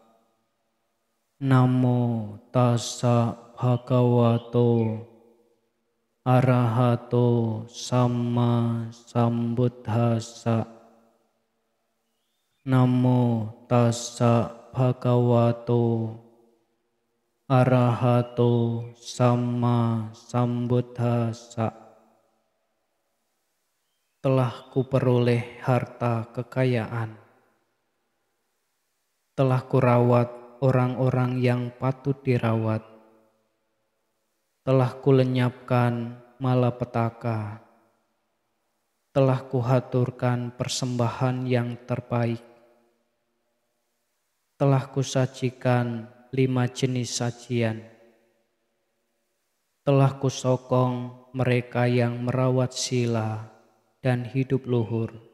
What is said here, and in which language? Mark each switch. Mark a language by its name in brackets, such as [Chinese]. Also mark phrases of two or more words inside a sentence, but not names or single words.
[Pali] Namo tassa bhagavato arahato samma sambuddhassa. Namo tassa bhagavato arahato samma sambuddhassa. [Indonesian] Telah kuperoleh harta kekayaan, telah kurawat orang-orang yang patut dirawat, telah kulenyapkan malapetaka, telah kuhaturkan persembahan yang terbaik, telah kusajikan 5 jenis sajian, telah kusokong mereka yang merawat sila dan hidup luhur.